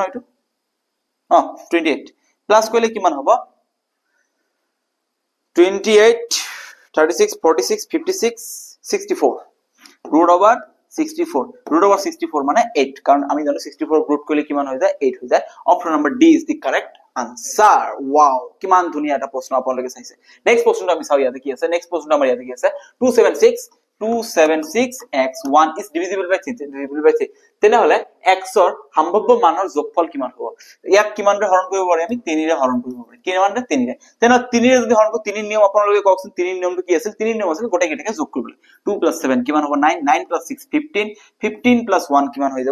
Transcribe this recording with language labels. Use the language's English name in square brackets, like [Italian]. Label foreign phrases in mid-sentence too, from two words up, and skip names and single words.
[Assamese] এইটো 28 প্লাস কৰিলে কিমান হ'ব? 28 36 46 56 64, √64, √64 মানে 8, কাৰণ আমি জানো 64 ৰুট কৰিলে কিমান হৈ যায়? 8 হৈ যায়। [English] option number D is the correct answer. ওয়াও, [Assamese] কিমান ধুনীয়া এটা প্ৰশ্ন আপোনালোকে চাইছে। নেক্সট প্ৰশ্নটো আমি চাও, ইয়াতে কি আছে? নেক্সট প্ৰশ্নটো আমাৰ ইয়াতে কি আছে? [English] 276x1 is divisible by 3, [Assamese] তেনেহলে x ৰ সম্ভাৱ্য মানৰ যোগফল কিমান হ'ব? ইয়াক কিমানৰে হৰণ কৰিব পাৰি? আমি 3 ৰে হৰণ কৰিব পাৰি। কিমানৰে? 3 ৰে। তেনেহলে 3 ৰে যদি হৰণ কৰো, 3 নিয়ম আপোনালোকে কওকচোন, 3 নিয়মটো কি আছিল? 3 নিয়ম আছিল গোটেই কেইটাকে যোগ কৰিব লাগে। 2 + 7 কিমান হ'ব? 9, 9 + 6 15, 15 + 1 কিমান হৈ যাব?